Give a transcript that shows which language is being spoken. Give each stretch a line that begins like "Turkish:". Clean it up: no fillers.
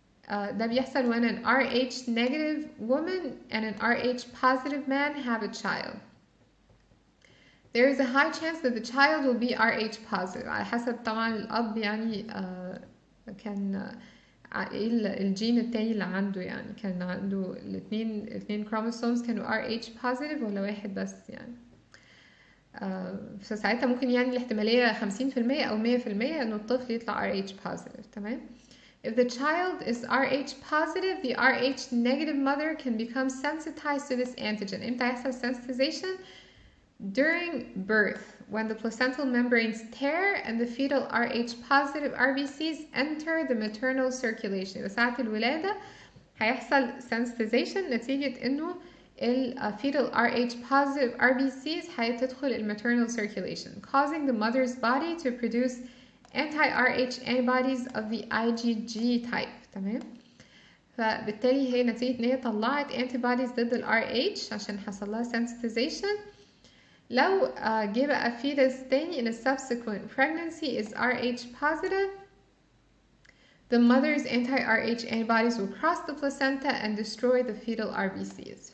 Arabic: ده بيحصل
English: when an RH negative woman and an RH positive man have a child. There is a high chance that the child will be RH positive
Arabic: على حسب طبعا الأب يعني كان ايه الجين التاني اللي عنده، يعني كان عنده الاثنين chromosomes كانوا RH positive ولا واحد بس يعني. فساعتها ممكن يعني الاحتمالية 50% أو 100% إنه الطفل يطلع RH positive. تمام؟
English: If the child is RH positive, the RH negative mother can become sensitized to this antigen.
Arabic: إمتى يحصل sensitization?
English: During birth, when the placental membranes tear and the fetal RH positive RBCs enter the maternal circulation.
Arabic: ساعة الولادة هيحصل
English: sensitization
Arabic: نتيجة إنه
English: fetal RH positive RBCs
Arabic: هتدخل
English: maternal circulation, causing the mother's body to produce anti-RH antibodies of the IgG type.
Arabic: تمام؟ فبالتالي هي نتيجة إن هي طلعت antibodies ضد ال RH عشان حصل لها sensitization. لو جه بقى
English: fetus
Arabic: تاني
English: in a subsequent pregnancy is RH positive, the mother's anti-RH antibodies will cross the placenta and destroy the fetal RBCs.